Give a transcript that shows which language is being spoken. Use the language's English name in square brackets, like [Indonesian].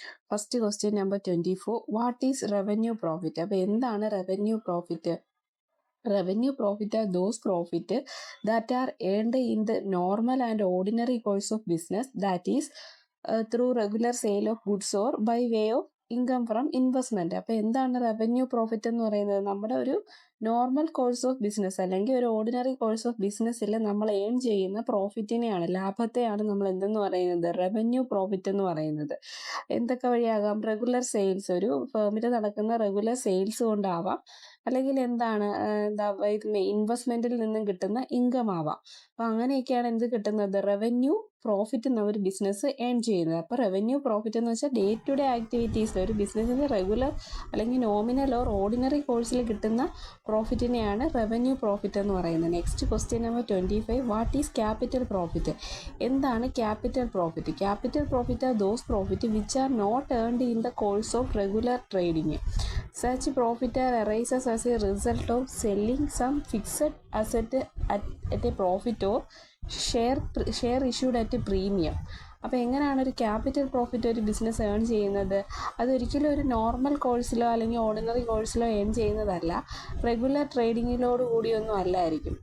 [English] First question number 24. What is revenue profit? [Malayalam] അപ്പോൾ എന്താണ് [English] Revenue profit? Revenue profit are those profit that are earned in the normal and ordinary course of business, that is through regular sale of goods or by way of income from investment. [Malayalam] അപ്പോൾ എന്താണ് revenue profit എന്ന് പറയുന്നത്? നമ്മുടെ ഒരു normal course of business അല്ലെങ്കിൽ ഒരു ordinary course of ബിസിനസ്സിൽ നമ്മൾ ഏൺ ചെയ്യുന്ന പ്രോഫിറ്റിനെയാണ്, ലാഭത്തെയാണ് നമ്മൾ എന്തെന്ന് പറയുന്നത്? റവന്യൂ പ്രോഫിറ്റ് എന്ന് പറയുന്നത്. എന്തൊക്കെ വഴിയാകാം? റെഗുലർ സെയിൽസ്, ഒരു ഫേമിൽ നടക്കുന്ന റെഗുലർ സെയിൽസ് കൊണ്ടാവാം, അല്ലെങ്കിൽ എന്താണ് ഇൻവെസ്റ്റ്മെൻറ്റിൽ നിന്നും കിട്ടുന്ന ഇൻകം ആവാം. അപ്പോൾ അങ്ങനെയൊക്കെയാണ് എന്ത് കിട്ടുന്നത്? റവന്യൂ പ്രോഫിറ്റ് എന്ന ഒരു ബിസിനസ് ഏൺ ചെയ്യുന്നത്. അപ്പോൾ റവന്യൂ പ്രോഫിറ്റ് എന്ന് വെച്ചാൽ ഡേ ടു ഡേ ആക്ടിവിറ്റീസിൽ ഒരു ബിസിനസ്സിൻ്റെ റെഗുലർ അല്ലെങ്കിൽ നോമിനൽ ഓർ ഓർഡിനറി കോഴ്സിൽ കിട്ടുന്ന പ്രോഫിറ്റിനെയാണ് റവന്യൂ പ്രോഫിറ്റ് എന്ന് പറയുന്നത്. [English] Next question number 25. What is capital profit? [Malayalam] എന്താണ് capital profit? [English] Capital profit are those profit which are not earned in the course of regular trading. Such profit arises as a result of selling some fixed asset at a profit or share issued at a premium. [Malayalam] അപ്പോൾ എങ്ങനെയാണ് ഒരു capital profit ഒരു business earn ചെയ്യുന്നത്? അതൊരിക്കലും ഒരു normal കോഴ്സിലോ അല്ലെങ്കിൽ ordinary കോഴ്സിലോ earn ചെയ്യുന്നതല്ല, regular ട്രേഡിങ്ങിലോട് കൂടിയൊന്നും അല്ലായിരിക്കും.